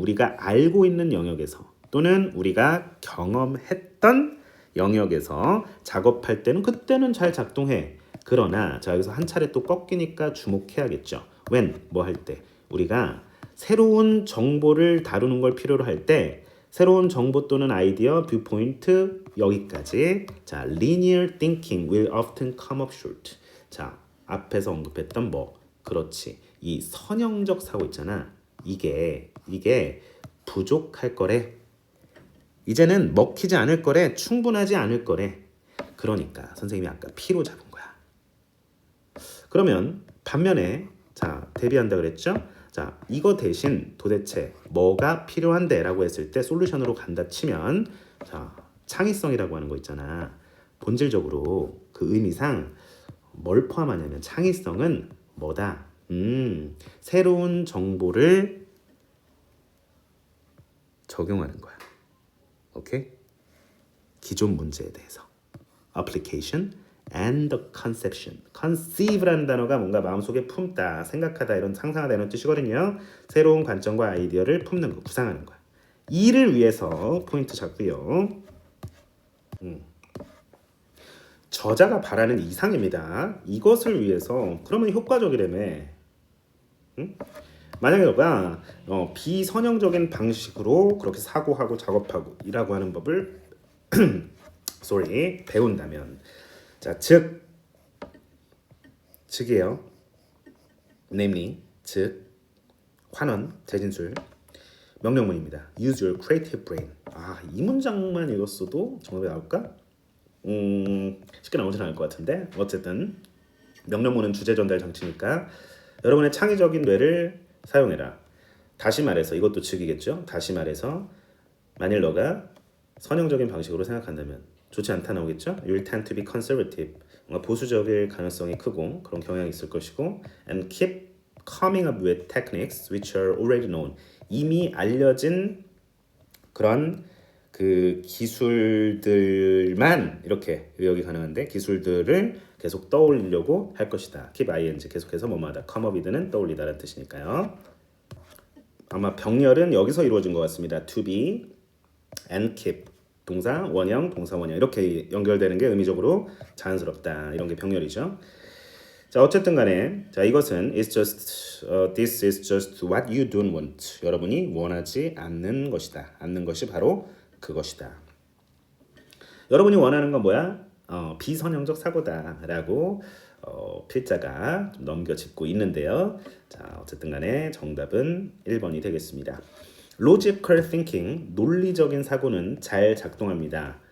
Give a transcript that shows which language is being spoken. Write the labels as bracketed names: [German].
[Korean] 우리가 알고 있는 영역에서 또는 우리가 경험했던 영역에서 작업할 때는 그때는 잘 작동해. 그러나 자, 여기서 한 차례 또 꺾이니까 주목해야겠죠. when 뭐 할 때? 우리가 새로운 정보를 다루는 걸 필요로 할 때 새로운 정보 또는 아이디어, 뷰포인트 여기까지. [English] 자, linear thinking will often come up short. [Korean] 자, 앞에서 언급했던 뭐 그렇지. 이 선형적 사고 있잖아. 이게 부족할 거래. 이제는 먹히지 않을 거래. 충분하지 않을 거래. 그러니까 선생님이 아까 P로 잡은 거야. 그러면 반면에 자, 대비한다 그랬죠? 자, 이거 대신 도대체 뭐가 필요한데? 라고 했을 때 솔루션으로 간다 치면 자, 창의성이라고 하는 거 있잖아. 본질적으로 그 의미상 뭘 포함하냐면 창의성은 뭐다? 새로운 정보를 적용하는 거야. 오케이? 기존 문제에 대해서. [English] application and the conception. [Korean] conceive라는 단어가 뭔가 마음속에 품다, 생각하다, 이런 상상하다 이런 뜻이거든요. 새로운 관점과 아이디어를 품는 거, 구상하는 거야. 이를 위해서 포인트 잡고요. 저자가 바라는 이상입니다. 이것을 위해서 그러면 효과적이라며. 만약에 너가 비선형적인 방식으로 그렇게 사고하고 작업하고 이라고 하는 법을 배운다면 자, 즉이에요. namely, 즉 환원, 재진술, 명령문입니다. [English] Use your creative brain. [Korean] 아, 이 문장만 읽었어도 정답이 나올까? 쉽게 나오진 않을 것 같은데 어쨌든 명령문은 주제 전달 장치니까 여러분의 창의적인 뇌를 사용해라. 다시 말해서 이것도 즉이겠죠. 다시 말해서 만일 너가 선형적인 방식으로 생각한다면 좋지 않다 나오겠죠. [English] You will tend to be conservative. [Korean] 뭔가 보수적일 가능성이 크고 그런 경향이 있을 것이고 [English] and keep coming up with techniques which are already known. [Korean] 이미 알려진 그런 그 기술들만 이렇게 의역이 가능한데 기술들을 계속 떠올리려고 할 것이다. keep ing 계속해서 뭐뭐하다. come up with는 떠올리다라는 뜻이니까요. 아마 병렬은 여기서 이루어진 것 같습니다. to be and keep 동사 원형 동사 원형 이렇게 연결되는 게 의미적으로 자연스럽다. 이런 게 병렬이죠. 자, 어쨌든 간에 자, 이것은 [English] this is just what you don't want. [Korean] 여러분이 원하지 않는 것이다. 않는 것이 바로 그것이다. 여러분이 원하는 건 뭐야? 비선형적 사고다라고 필자가 좀 넘겨짚고 있는데요. 자, 어쨌든 간에 정답은 1번이 되겠습니다. [English] Logical thinking, [Korean] 논리적인 사고는 잘 작동합니다.